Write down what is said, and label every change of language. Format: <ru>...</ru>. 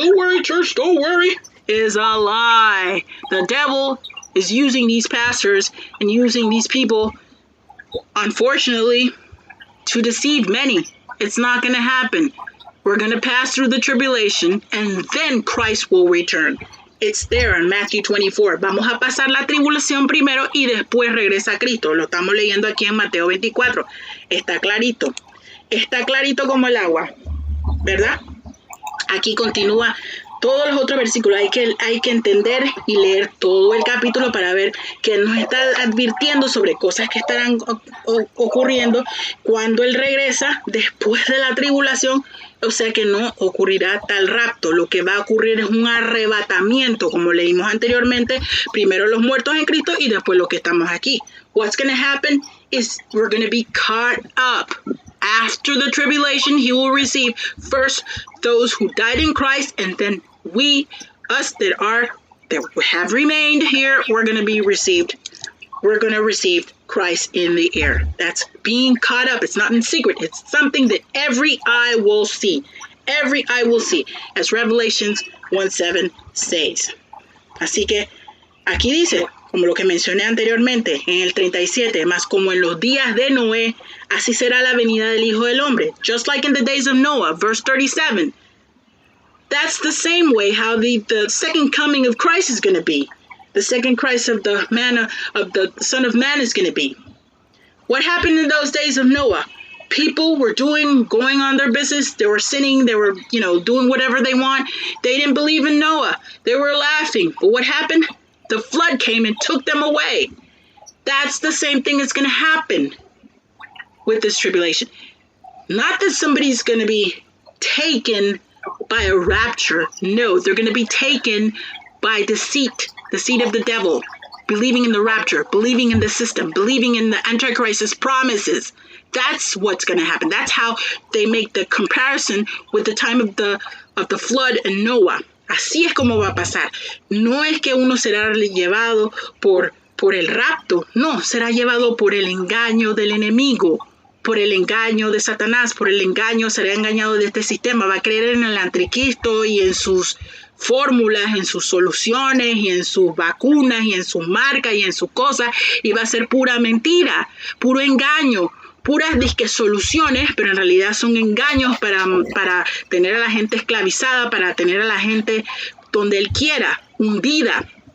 <en>Don't worry, church, don't worry, is a lie. The devil is using these pastors and using these people, unfortunately, to deceive many. It's not going to happen. We're going to pass through the tribulation, and then Christ will return. It's there in Matthew 24.</en> <es>Vamos a pasar la tribulación primero y después regresa Cristo. Lo estamos leyendo aquí en Mateo 24. Está clarito. Está clarito como el agua, ¿verdad? Aquí continúa todos los otros versículos. Hay que entender y leer todo el capítulo para ver que nos está advirtiendo sobre cosas que estarán ocurriendo cuando Él regresa después de la tribulación. O sea que no ocurrirá tal rapto. Lo que va a ocurrir es un arrebatamiento, como leímos anteriormente. Primero los muertos en Cristo y después los que estamos aquí.</es> <en>What's going to happen is we're going to be caught up. After the tribulation, he will receive first those who died in Christ, and then us that have remained here, we're going to be received. We're going to receive Christ in the air. That's being caught up. It's not in secret. It's something that every eye will see. Every eye will see, as Revelations 1:7 says. Así que aquí dice, como lo que mencioné anteriormente, en el 37, más como en los días de Noé, así será la venida del Hijo del Hombre. Just like in the days of Noah, verse 37. That's the same way how the second coming of Christ is going to be. The second Christ of the Son of Man is going to be. What happened in those days of Noah? People were going on their business. They were sinning. They were, doing whatever they want. They didn't believe in Noah. They were laughing. But what happened? The flood came and took them away. That's the same thing that's going to happen with this tribulation. Not that somebody's going to be taken by a rapture. No, they're going to be taken by deceit of the devil, believing in the rapture, believing in the system, believing in the Antichrist's promises, That's what's going to happen. That's how they make the comparison with the time of the flood in Noah.</en> <es>Así es como va a pasar. No es que uno será llevado por el rapto. No, será llevado por el engaño del enemigo, por el engaño de Satanás, por el engaño, será engañado de este sistema. Va a creer en el anticristo y en sus fórmulas, en sus soluciones y en sus vacunas y en sus marcas y en sus cosas, y va a ser pura mentira, puro engaño, puras disque soluciones, pero en realidad son engaños para tener a la gente esclavizada, para tener a la gente donde él quiera, hundida.</es>